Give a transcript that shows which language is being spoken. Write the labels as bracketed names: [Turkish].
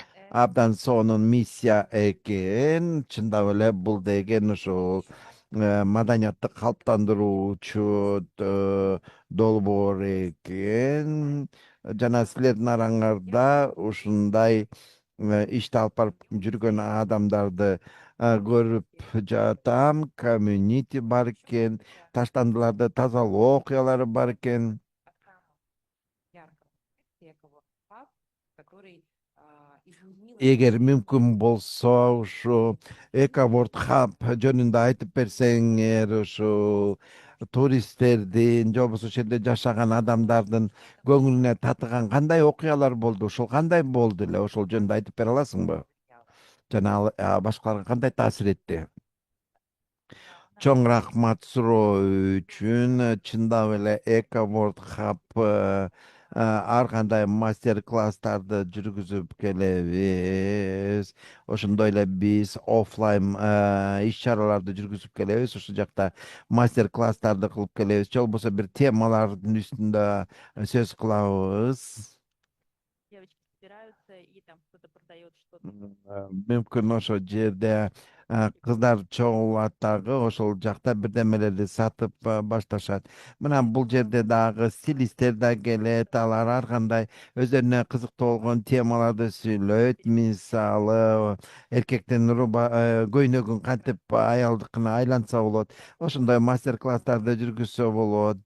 [Kyrgyz] Абдан сонун миссия экен. Чындап эле бул деген ушул маданиятты калыптандыруучу долбоор экен. Жана силердин араңарда ушундай ишти алып барып жүргөн адамдарды көрүп жатам. Комьюнити бар экен, таштандыларды тазалоо окуялары бар экен. [Russian] яркого Эковорд Хаб, который изменил [Kyrgyz] Эгер мүмкүн болсо ушу Эковорд Хаб жөнүндө айтып берсеңер, ушу туристтердин же болбосо ошол жерде жашаган адамдардын көңүлүнө татыган кандай окуялар болду, ушул кандай болду эле, ошол жөнүндө айтып бере аласыңбы? Жана ал башкаларга кандай таасир этти? Чоң рахмат суроо үчүн. Чындап эле Эковорд Хаб ар кандай мастер класстарды жүргүзүп келебиз. Ошондой эле биз оффлайн иш чараларды жүргүзүп келебиз. Ушул жакта мастер класстарды кылып келебиз. Же болбосо бир темалардын үстүндө сөз кылабыз. [Russian] Девочки собираются, и там кто-то продает что-то. [Kyrgyz] Мүмкүн ошол жерде кыздар чогулат дагы, ошол жакта бирдемелерди сатып башташат. Мына бул жерде дагы стилисттер да келет, алар ар кандай өздөрүнө кызыктуу болгон темаларды сүйлөйт. Мисалы, эркектин көйнөгүн кантип аялдыкына айланса болот, ошондой мастер класстарды жүргүзсө болот.